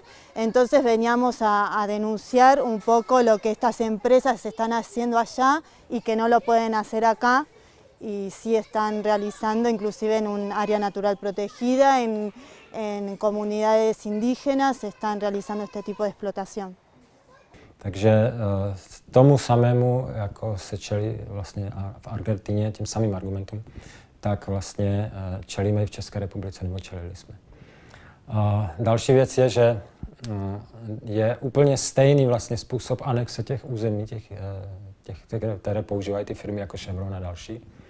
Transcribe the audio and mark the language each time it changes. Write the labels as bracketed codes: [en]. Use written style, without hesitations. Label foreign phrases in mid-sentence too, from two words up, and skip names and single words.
[es] Entonces veníamos a denunciar un poco lo que estas empresas están haciendo allá y que no lo pueden hacer acá, y sí están realizando inclusive en un área natural protegida, en comunidades indígenas, se están realizando este tipo de explotación. [cs] Takže tomu samému, jako se čelí vlastně v Argentině, těm samým argumentům, tak vlastně čelíme i v České republice, nebo čelili jsme. Další věc je, že je úplně stejný vlastně způsob anexe těch území, které používají ty firmy jako Chevron a další,